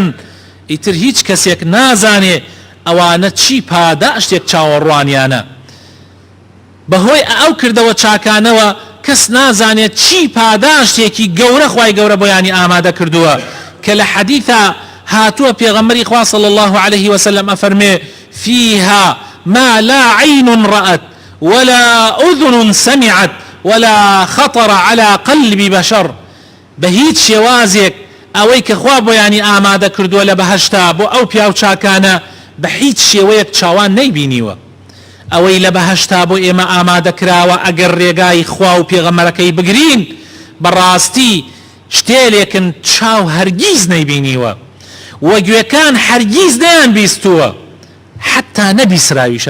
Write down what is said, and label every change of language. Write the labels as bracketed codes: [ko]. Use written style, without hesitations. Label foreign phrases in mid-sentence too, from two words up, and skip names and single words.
[ckb] ئیتر هیچ کەسێک نازانێ ئەوانە چی پاداشتێک چاوەڕوانیانە. بەهۆی ئەو کردەوە چاکانەوە کەس نازانێت چی پاداشتێکی گەورە خوای گەورە بۆیانی ئامادە کردووە کە لە حەدیثە هاتووە پێغەمبەری خوا [ar] صلی الله عليه وسلم [ckb] ئەفەرمێ [ar] فيها ما لا عين رأت ولا أذن سمعت ولا خطر على قلب بشر. [ckb] بهيت شوازك ئەوەی کە خوا بۆیانی ئامادە کردووە لە بەهەشتا بۆ ئەو پیاو چاکانە بە هیچ شێوەیەک چاوان نەیبینیوە. ئەوەی لە بەهەشتا بۆ ئێمە ئامادە کراوە ئەگەر ڕێگای خوا و پێغەمبەرەکەی بگرین بەڕاستی شتێلێکن چاو هەرگیز نەیبینیوە وە گوێکان هەرگیز نەیان بیستووە، حتا نەبیسراویشە.